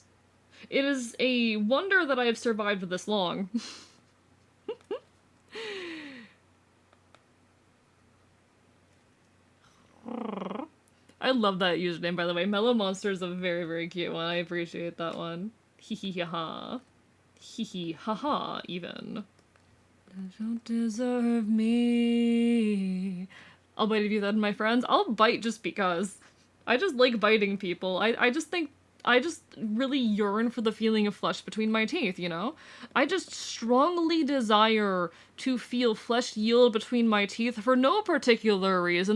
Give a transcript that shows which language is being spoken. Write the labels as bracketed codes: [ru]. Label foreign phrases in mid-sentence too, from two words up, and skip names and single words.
[en] It is a wonder that I have survived this long. I love that username, by the way. Mellow Monster is a very, very cute one. I appreciate that one. Hee hee ha ha. Hee hee ha ha, even. You don't deserve me. I'll bite if you said my friends. I'll bite just because. I just like biting people. I just think I just really yearn for the feeling of flesh between my teeth, you know? I just strongly desire to feel flesh yield between my teeth for no particular reason.